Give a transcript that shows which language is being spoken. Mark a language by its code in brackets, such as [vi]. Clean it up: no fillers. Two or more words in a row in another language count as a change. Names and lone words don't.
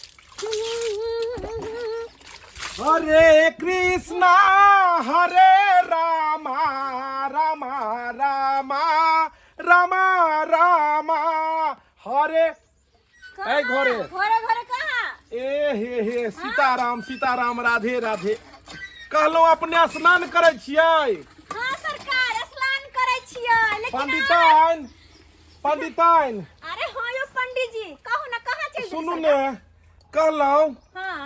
[mai] हरे कृष्णा हरे रामा रामा रामा रामा रामा हरे ए घरे घरे घरे कहाँ? ए हे सीताराम सीताराम राधे राधे। कहलो अपने स्नान करे छियै? हाँ सरकार स्नान करे छियै लेकिन पंडिताइन पंडिताइन अरे हाँ यो पंडित जी कहू ना कहाँ चल सुनू ने कहलौं हाँ